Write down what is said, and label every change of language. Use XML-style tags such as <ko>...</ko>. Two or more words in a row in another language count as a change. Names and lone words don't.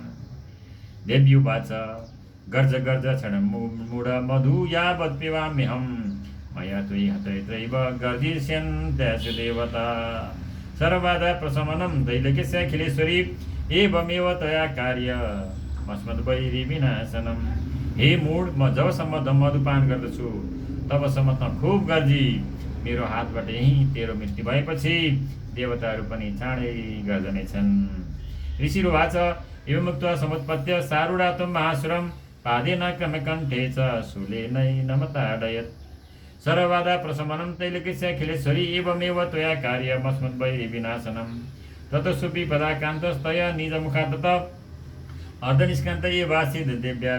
<sa>देव्युवाच गर्ज गर्ज क्षणं मूढ मधु यावत् पिबाम्यहम् मया त्वयि हतैत्रैव गर्जिष्यन्त्यासु देवता सर्वबाधा प्रशमनं त्रैलोक्यस्य अखिलेश्वरी एवमेव त्वया कार्यमस्मद्वैरि विनाशनम् हे मूढ म</sa> <ne>जबसम्म मधुपान गर्दछु तबसम्म त खुब गर्जी मेरो हातबाट यही तेरो मृत्यु भएपछि देवताहरू पनि चाँडै गर्दनेछन् ऋषिरुवाच</ne> <sa>एवमुक्त्वा समुत्पत्य सारुडातं महासुरं पादेन क्रमकण्ठे च शूलेनै नमताडयत् सर्वबाधा प्रशमनं त्रैलोक्यस्य अखिलेश्वरी एवमेव त्वया कार्यमस्मद्वैरि विनाशनम् ततः सुपीपदाकान्तस्तया निजमुखात् अर्धनिष्कान्त एवासीद् देव्या</sa>